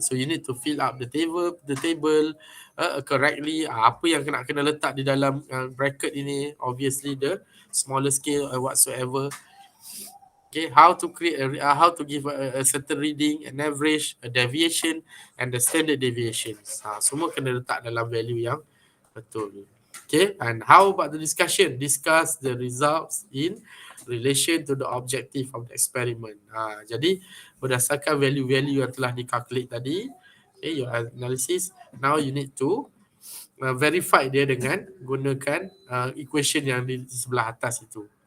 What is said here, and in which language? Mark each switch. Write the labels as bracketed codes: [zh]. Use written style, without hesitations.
[en] So you need to fill up the table correctly. [ms] Apa yang kena letak di dalam bracket ini, [en] obviously the smaller scale or whatsoever. Okay, how to create how to give a certain reading, an average, a deviation and the standard deviations. [ms] Semua kena letak dalam value yang betul. [en] Okay, and how about the discussion? Discuss the results in relation to the objective of the experiment. [ms] Jadi berdasarkan value-value yang telah dikalkulate tadi, okay, [en] your analysis, now you need to verify [ms] dia dengan gunakan equation yang di sebelah atas itu.